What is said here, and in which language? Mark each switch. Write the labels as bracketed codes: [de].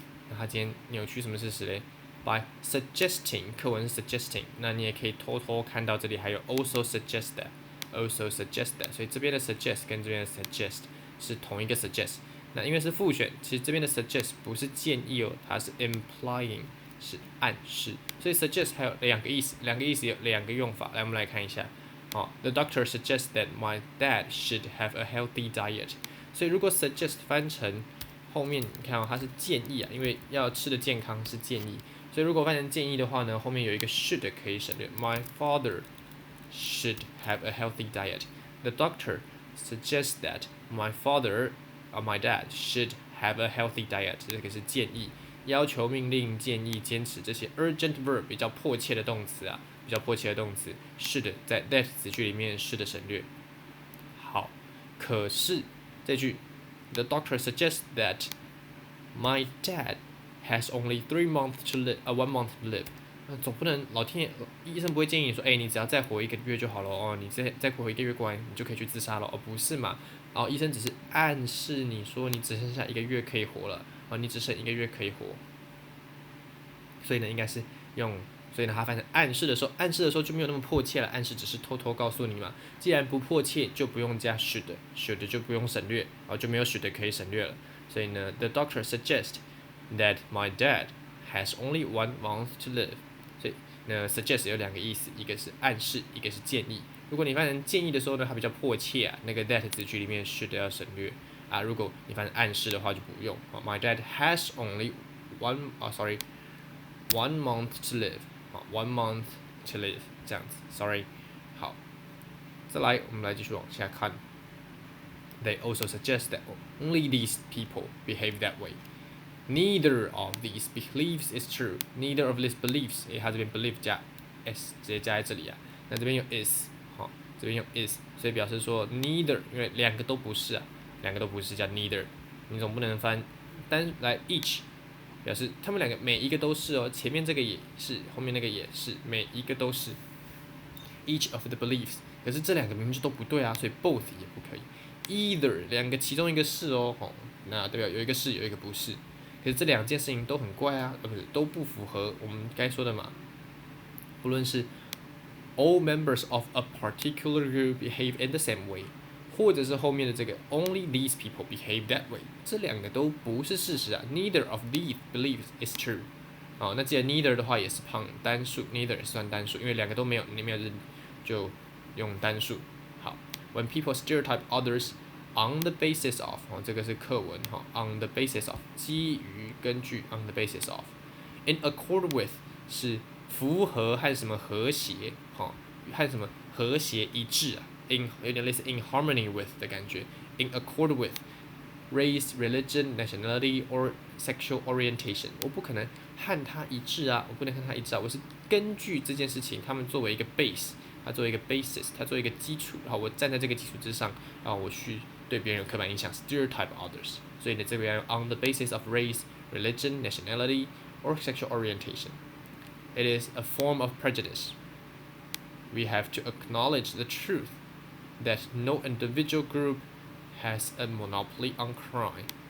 [zh] 那他今天扭曲什么事实嘞 ？by suggesting， 课文是 suggesting， 那你也可以偷偷看到这里还有 [en] also suggest that， [zh] also suggest that， 所以这边的 suggest 跟这边的 suggest 是同一个 suggest。那因为是复选，其实这边的 suggest 不是建议它是 implying。是暗示，所以 suggest 还有两个意思有2个用法。来，我们来看一下。 [en] The doctor suggests that my dad should have a healthy diet。 [zh] 所以如果 suggest 翻成后面，你看它是建议因为要吃的健康是建议，所以如果翻成建议的话呢，后面有一个 should 可以省略。 [en] My father should have a healthy diet. The doctor suggests that my father or my dad should have a healthy diet。 [zh] 这个是建议。要求、命令、建议、坚持这些 urgent verb 比较迫切的动词是的，在 that 子句里面是的省略。好，可是这句 [en] The doctor suggests that my dad has only 1 month to live。 [zh] 总不能老天爷医生不会建议你说，你只要再活1个月就好了你再活1个月过完，你就可以去自杀了不是嘛？医生只是暗示你说你只剩下1个月可以活了。你只剩1个月可以活，所以呢，应该是所以呢，它翻成暗示的时候就没有那么迫切了。暗示只是偷偷告诉你嘛，既然不迫切，就不用加 should 就不用省略，就没有 should 可以省略了。 [en] 所以呢 ，the doctor suggests that my dad has only 1 month to live。 [zh] 所以呢 ，suggest 有2个意思，一个是暗示，一个是建议。如果你翻成建议的时候呢，它比较迫切那个 that 子句里面 should 要省略。如果你反正暗示的话就不用。 [en] My dad has only 1 month to live。 1 month to live [zh] 这样子 [en] ，sorry。 [zh] 好，再来我们来继续往下看。 [en] They also suggest that only these people behave that way. Neither of these beliefs is true. [zh] Neither of these beliefs， 它这边 belief 加 s 直接加在这里那这边用 is， 这边用 is， 所以表示说 neither， 因为2个都不是2个都不是叫 neither， 你总不能翻单来 each 表示他们两个每一个都是哦，前面这个也是，后面那个也是，每一个都是。 Each of the beliefs， 可是这两个明明就都不对啊，所以 both 也不可以。 Either 两个其中一个是哦，那代表有一个是，有一个不是。可是这两件事情都很怪啊，不是都不符合我们该说的嘛。不论是 [en] all members of a particular group behave in the same way， [zh] 或者是后面的这个 [en] only these people behave that way， [zh] 这两个都不是事实啊。 [en] Neither of these beliefs is true。 [zh] 那既然 neither 的话也是旁单数 ，neither 也算单数，因为两个都没有，你没有就用单数。好 ， [en] When people stereotype others on the basis of， [zh] 这个是课文on the basis of， 基于根据 on the basis of，in accord with 是符合和什么和谐，和什么和谐一致啊，in 有点类似 in harmony with 的感觉 ，in accord with [en] race, religion, nationality or sexual orientation， [zh] 我不可能和他一致啊，我不能和他一致啊，我是根据这件事情，他们作为一个 base， 它作为一个 basis， 它作为一个基础，然后我站在这个基础之上，然后我去对别人有刻板印象 stereotype others， 所以呢这边 [en] on the basis of race, religion, nationality or sexual orientation. It is a form of prejudice. We have to acknowledge the truth that no individual group has a monopoly on crime.